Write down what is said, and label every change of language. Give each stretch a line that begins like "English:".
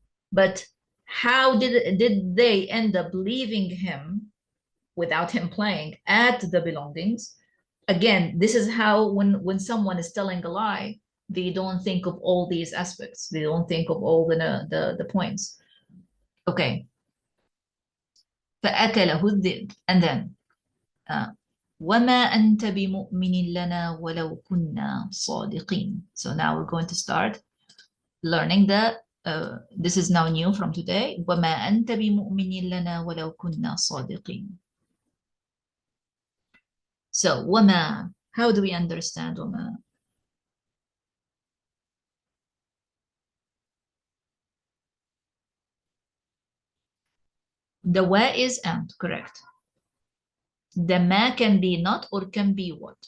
English: But how did they end up leaving him without him playing at the belongings? Again, this is how when someone is telling a lie, they don't think of all these aspects. They don't think of all the points.
Arabic: Okay. فأكله الذئب.
English: And then
Arabic: وما أنت بمؤمن لنا ولو كنا صادقين.
English: So now we're going to start learning that this is now new from today.
Arabic: وما أنت بمؤمن لنا ولو كنا صادقين.
English: So وما, how do we understand وما? The wa is and, correct. The ma can be not or can be what.